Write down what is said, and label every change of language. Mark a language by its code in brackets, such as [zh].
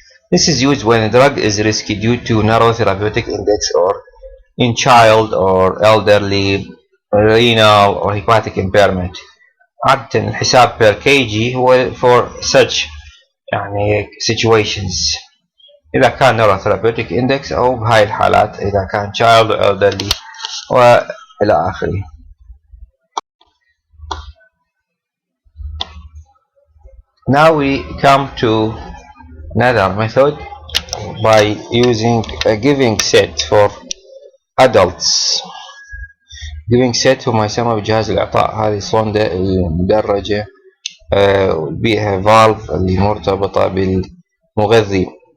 [en] This is used when a drug is risky due to narrow therapeutic index or in child or elderly, renal or hepatic impairment. [ar] عادة الحساب [en] per kg هو for such يعني situations. [ar] إذا كان narrow therapeutic index أو بهاي الحالات إذا كان [en] child or elderly [ar] وإلى آخره. [en] Now we come to another method by using a giving set for adults. [ar] giving set هو ما يسمى بجهاز الإعطاء. هذه صندة المدرجة بيها valve اللي مرتبطة بالمغذي.